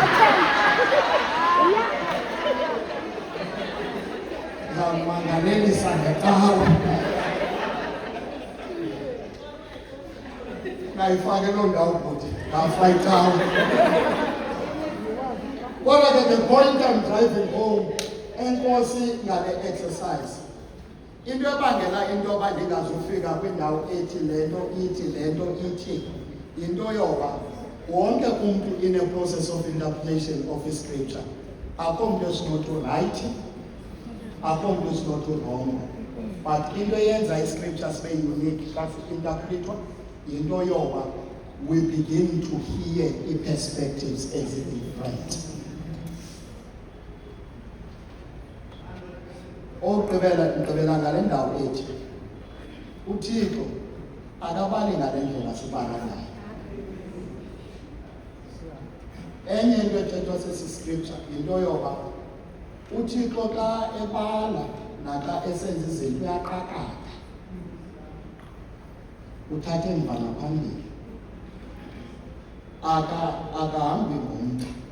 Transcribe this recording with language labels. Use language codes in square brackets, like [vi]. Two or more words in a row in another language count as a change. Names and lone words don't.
[xh] Zamangalelisa ngecawa. Ngayifake loo ndawo bhuti, ngafa icawa. Kodwa ke [en] the point I'm driving home, [xh] enkosi ngale exercise. Into ebangela into yoba ndingazufika kwindawo ethi le nto ithi le nto ithi yinto yoba wonke umntu [en] in a process of interpretation of [xh] i-scripture. Akho mntu esinothi right, akho mntu esinothi wrong, but into eyenza i-scripture sibe unique xa si-interpretwa yinto yoba [en] we begin to hear [xh] i-perspectives ezi-different. Ogqibela ngale ndawo ethi uThixo akabali ngale ndlela sibala nayo. Enye into ethethwa sesi scripture yinto yoba uThixo xa ebala naxa esenza izinto uyaqakatha, uthathe emva naphambili, akahambi ngomntu.